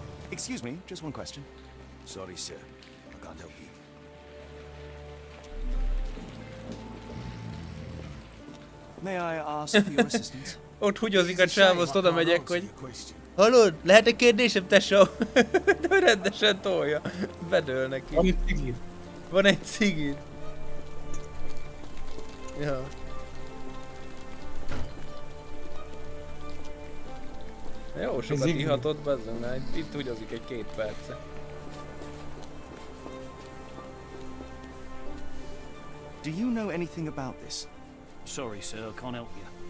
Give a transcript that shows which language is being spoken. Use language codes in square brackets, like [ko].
[en] Excuse me, just one question. Sorry, sir. I can't help you. May I ask for your assistance? [hu] Ott húgyozik a csáv, azt oda megyek, hogy... Hallod? Lehet egy kérdésem, tesó? De rendesen tolja. Bedől neki. Van egy cigid. Van egy cigid. Ja. Jó, sokat ihatott bezzem, mert itt húgyozik egy 2 perce. [en] Do you know anything about this? Sorry, sir, I can't help you.